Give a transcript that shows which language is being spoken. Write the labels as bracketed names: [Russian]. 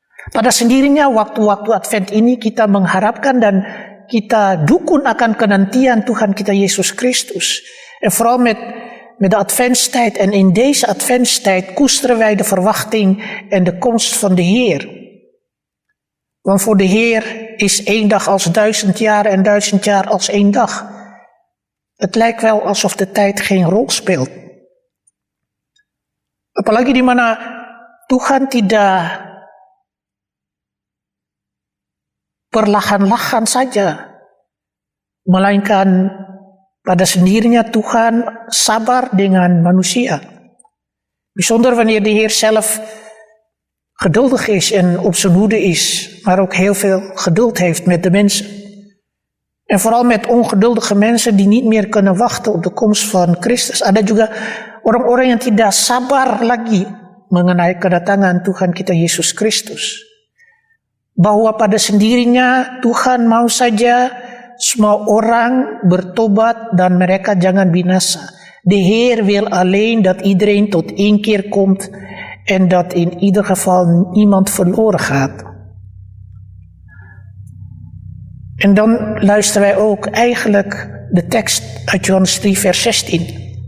[Indonesian] Pada sendirinya waktu-waktu Advent ini kita mengharapkan dan kita dukun akan kenantian Tuhan kita Yesus Christus. [Dutch] En vooral met de adventstijd en in deze adventstijd koesteren wij de verwachting en de komst van de Heer. Want voor de Heer is 1 dag als 1000 jaar en 1000 jaar als 1 dag. Het lijkt wel alsof de tijd geen rol speelt. [Indonesian] Apalagi di mana Tuhan tidak perlahan-lahan saja, melainkan pada sendirinya Tuhan sabar dengan manusia. [Dutch] Bijzonder wanneer de Heer zelf geduldig is en op zijn hoede is, maar ook heel veel geduld heeft met de mensen. En vooral met ongeduldige mensen die niet meer kunnen wachten op de komst van Christus. [Indonesian] Ada juga orang-orang yang tidak sabar lagi mengenai kedatangan Tuhan kita Yesus Kristus. Bahwa pada sendirinya Tuhan mau saja semua orang bertobat dan mereka jangan binasa. [Dutch] De Heer wil alleen dat iedereen tot inkeer komt en dat in ieder geval niemand verloren gaat. En dan luisteren wij ook eigenlijk de tekst uit Johannes 3 vers 16.